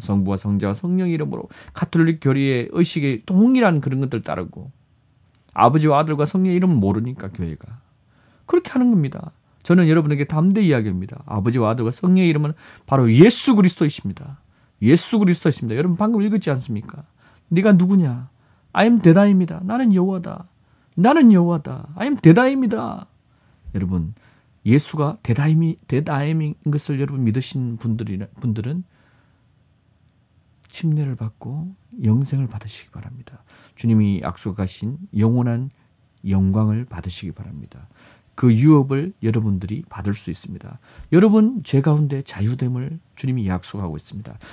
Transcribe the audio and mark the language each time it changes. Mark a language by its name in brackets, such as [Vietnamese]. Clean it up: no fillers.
[Korean] 성부와 성자와 성령 이름으로 가톨릭 교리의 의식에 동일한 그런 것들 따르고 아버지와 아들과 성령 이름을 모르니까 교회가 그렇게 하는 겁니다. 저는 여러분에게 담대히 이야기합니다. 아버지와 아들과 성령의 이름은 바로 예수 그리스도이십니다. 예수 그리스도이십니다. 여러분 방금 읽었지 않습니까? 네가 누구냐? [English] I am that I am이다. [Korean] 나는 여호와다. 나는 여호와다. [English] I am that I am이다. [Korean] 여러분, 예수가 [English] that I am [Korean] 인 것을 여러분 믿으신 분들은 침례를 받고 영생을 받으시기 바랍니다. 주님이 약속하신 영원한 영광을 받으시기 바랍니다. 그 유업을 여러분들이 받을 수 있습니다. 여러분 죄 가운데 자유됨을 주님이 약속하고 있습니다.